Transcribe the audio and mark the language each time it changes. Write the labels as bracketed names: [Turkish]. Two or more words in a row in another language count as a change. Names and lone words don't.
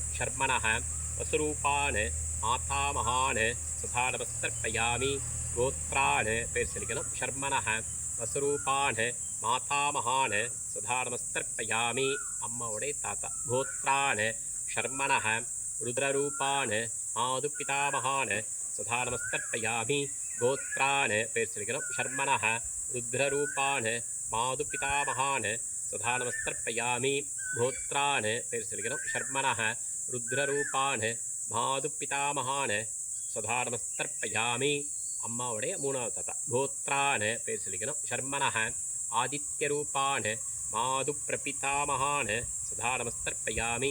[Sanskrit] शर्मणः वसुरूपान् माता महान् स्वधा नमस्तर्पयामि. [Tamil] கோத்ரான் பேர் சொல்லிக்கணும். [Sanskrit] शर्मणः वसुरूपान् माता महान् स्वधा नमस्तर्पयामि. [Tamil] அம்மாவுடைய தாத்தா. [Sanskrit] गोत्रान् शर्मणः रुद्ररूपान् मातुः पितामहान् स्वधा नमस्तर्पयामि. [Tamil] கோத்ரான் பேர் சொல்லிக்கணும். [Sanskrit] शर्मणः रुद्ररूपान् मातुः पितामहान् स्वधा नमस्तर्पयामि. [Tamil] கோத்ரான் பேர் சொல்லிக்கணும். [Sanskrit] शर्मणः रुद्ररूपान् मातुः पितामहान् स्वधा नमस्तर्पयामि. [Tamil] அம்மாவுடைய மூணாவது தாத்தா. கோத்ரான் பேர் சொல்லிக்கணும். [Sanskrit] शर्मणः आदित्यरूपान् मातुः प्रपितामहान् स्वधा नमस्तर्पयामि.